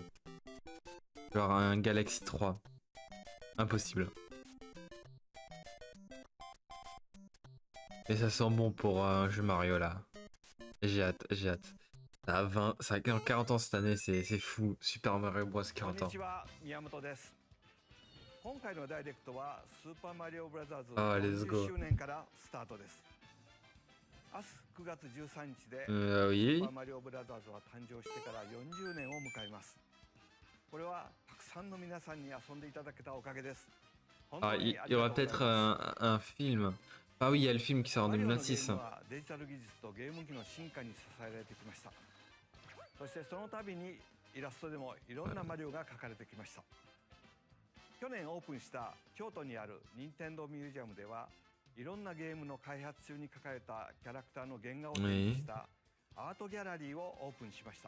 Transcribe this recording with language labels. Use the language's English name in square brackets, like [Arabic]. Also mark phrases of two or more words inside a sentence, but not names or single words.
[French] Genre un Galaxy 3. Impossible. Mais ça sent bon pour un jeu Mario là. J'ai hâte, j'ai hâte. Ça a 40 ans cette année, c'est fou. Super Mario Bros 40 ans. [Japanese] 今回のダイレクトはスーパーマリオブラザーズ [English] Ah, let's 40 go. [Japanese] 周年からスタートです。明日9月13日でスーパー [French] Oui. [Japanese] マリオブラザーズは誕生してから40年を迎えます。これはたくさんの皆さんに遊んでいただけたおかげです。本 [French] Ah, [Japanese] 当にあ [French] il y [Japanese] りが [French] aura [Japanese] とうござい [French] peut-être [Japanese] ます。 [French] un film. Ah oui, il y a le film qui sort en [Japanese] マリオのゲー [French] 2026. [Japanese] ムはデジタル技術とゲーム機の進化に支えられてきました。そしてその度にイラストでもいろんなマリオが描かれてきました。去年オープンした京都にある任天堂ミュージアムではいろんなゲームの開発中に描かれたキャラクターの原画を展示したアートギャラリーをオープンしました。